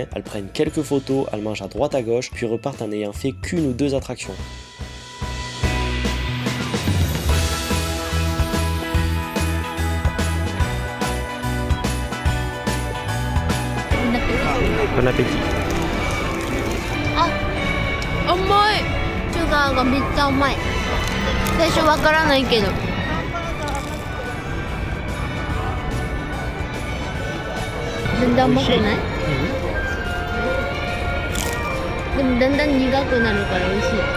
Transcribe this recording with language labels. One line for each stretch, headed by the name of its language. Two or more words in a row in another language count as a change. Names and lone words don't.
French: Elles prennent quelques photos, elles mangent à droite à gauche, puis repartent en n'ayant fait qu'une ou deux attractions. Bon appétit.
Japanese: Ah, 甘い。シュガーがめっちゃ甘い。最初わからないけど。全然甘くない？でもだんだん苦くなるから美味しい。